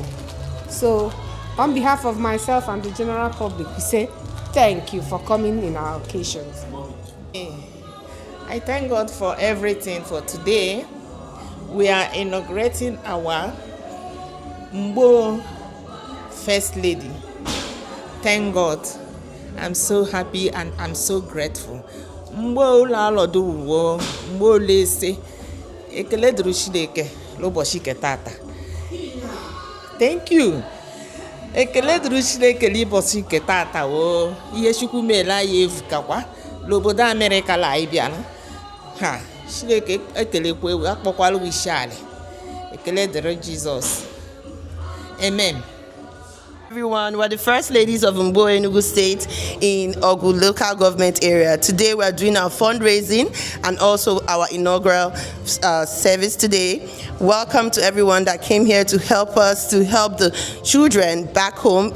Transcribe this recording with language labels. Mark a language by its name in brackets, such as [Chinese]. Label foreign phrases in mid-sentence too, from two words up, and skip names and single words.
[English] So, on behalf of myself and the general public, we say thank you for coming in our occasions. I thank God for everything for today. We are inaugurating our Mgbowo First Lady. Thank God. I'm so happy and I'm so grateful. [Igbo] Mgbowo la lodu wo, Mgbowo lese. Ekele duru Chineke l'ụbọchị nke tata. [English] Thank you. [Igbo] Ekele duru Chineke l'ụbọchị nke tata wo. Ihe Chukwu mere anyị evukakwa l'obodo America la anyị bịara. Ha, Chineke ekelekwa ewu akpọkwala isi ala. Ekele dịrị Jesus. Amen. [English] Everyone, we're the first ladies of Mgbowo Enugu State in Ogu local government area. Today we're doing our fundraising and also our inaugural service today. Welcome to everyone that came here to help us, to help the children back home.